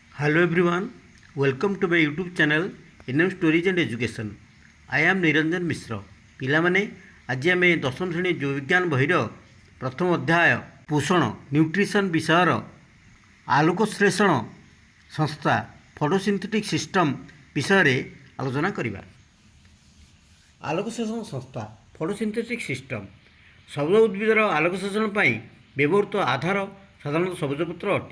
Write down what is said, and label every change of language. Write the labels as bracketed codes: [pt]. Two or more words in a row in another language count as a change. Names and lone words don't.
[en] Hello everyone, welcome to my YouTube channel NM Stories and Education. I am Niranjan Mishra. [or] ପିଲାମାନେ ଆଜି ଆମେ ଦଶମ ଶ୍ରେଣୀ ଜୀବବିଜ୍ଞାନ ବହିର ପ୍ରଥମ ଅଧ୍ୟାୟ ପୋଷଣ ନ୍ୟୁଟ୍ରିସନ୍ ବିଷୟର ଆଲୋକଶ୍ଳେଷଣ ସଂସ୍ଥା [en] photosynthetic system [or] ବିଷୟରେ ଆଲୋଚନା କରିବା। ଆଲୋକଶ୍ଳେଷଣ ସଂସ୍ଥା [en] photosynthetic system [or] ସବୁଜ ଉଦ୍ଭିଦର ଆଲୋକଶ୍ଳେଷଣ ପାଇଁ ବ୍ୟବହୃତ ଆଧାର ସାଧାରଣତଃ ସବୁଜପତ୍ର ଅଟେ।